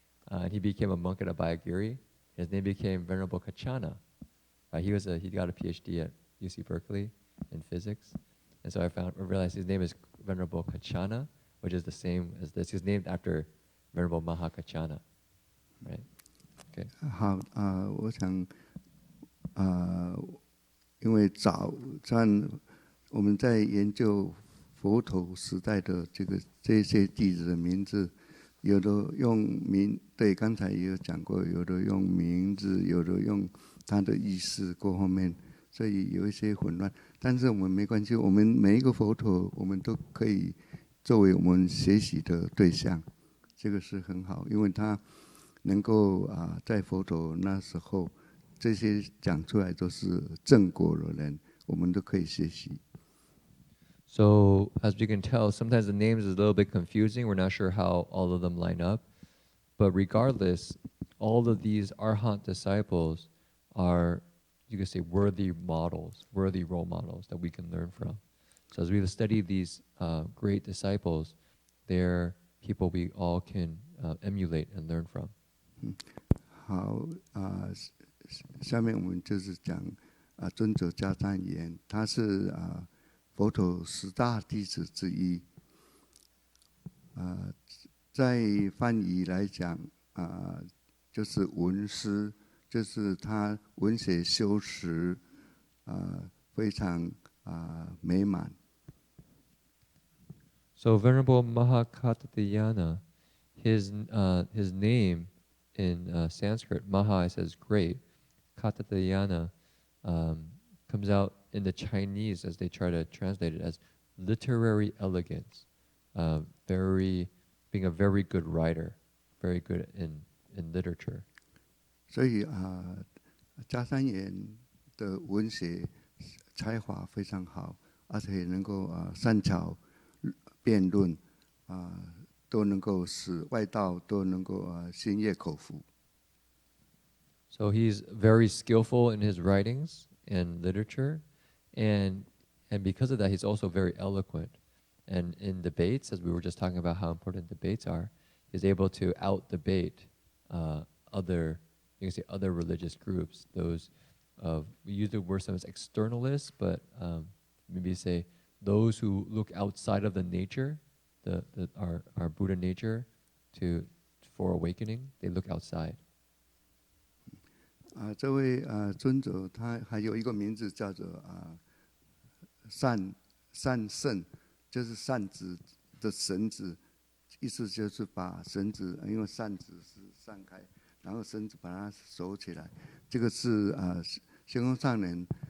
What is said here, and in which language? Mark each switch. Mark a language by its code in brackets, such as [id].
[en] And he became a monk at Abhayagiri. His name became Venerable Kachana. He got a PhD at UC Berkeley in physics. And so I realized his name is Venerable Kachana, which is the same as this. He's named after Venerable Maha Kachana. Right? Okay. [zh] 好，我想，因为早上我们在研究佛陀时代的这些弟子的名字，有的用名，对，刚才也有讲过，有的用名字，有的用他的意思过后面，所以有一些混乱。但是我们没关系，我们每一个佛陀，我们都可以作为我们学习的对象，这个是很好，因为他能够在佛陀那时候，这些讲出来都是正果的人，我们都可以学习。 [en] So, as you can tell, sometimes the names is a little bit confusing. We're not sure how all of them line up. But regardless, all of these Arhat disciples are, you could say, worthy models, worthy role models that we can learn from. So as we study these great disciples, they're people we all can emulate and learn from. [zh] 好，下面我们就是讲尊者迦旃延，他是佛陀10大弟子之一。在翻译来讲，就是文思，就是他文学修持，非常美满。 [en] So Venerable Maha Katha Dianna, his name in Sanskrit, Maha says great. Katha Dianna comes out in the Chinese as they try to translate it as literary elegance, being a very good writer, very good in literature. [zh] 所以迦旃延的文学才华非常好，而且能够善巧辩论，都能够使外道都能够心悦口服。 [en] So he's very skillful in his writings and literature, and because of that, he's also very eloquent. And in debates, as we were just talking about how important debates are, he's able to out-debate other religious groups. Those we use the word sometimes externalists, but maybe say those who look outside of the nature, our Buddha nature, for awakening, they look outside. [zh] 这位尊者他还有一个名字叫做善圣，就是善子的绳子，意思就是把绳子，因为扇子是散开，然后绳子把它收起来。这个是仙公上人